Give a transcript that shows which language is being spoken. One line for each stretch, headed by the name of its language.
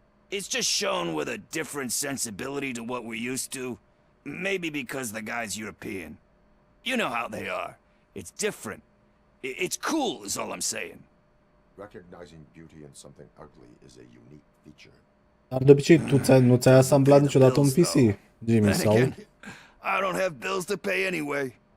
English: It's just shown with a different sensibility to what we're used to. Maybe because the guy's European. You know how they are. It's different. It's cool is all I'm saying. Recognizing beauty in something ugly is a unique feature.
Romanian: Dar de obicei tu nu ți-ai asamblat niciodată un PC, Jimmy, sau?
English: I don't have bills to pay anyway.